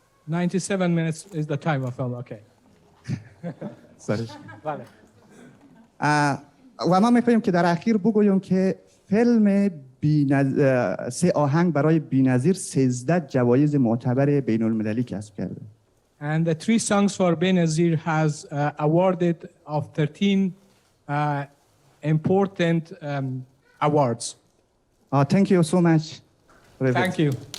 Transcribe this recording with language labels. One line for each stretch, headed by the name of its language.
English: 97 minutes is the time of film. Okay. Sorry. Vale.
Persian: و ما میخوایم که در اخیر بگویم که فیلم سه آهنگ برای بی‌نظیر 13 جوایز معتبر بین المللی کسب کرده.
English: And the 3 songs for Benazir has awarded of 13 important awards. Thank you so much. Thank you.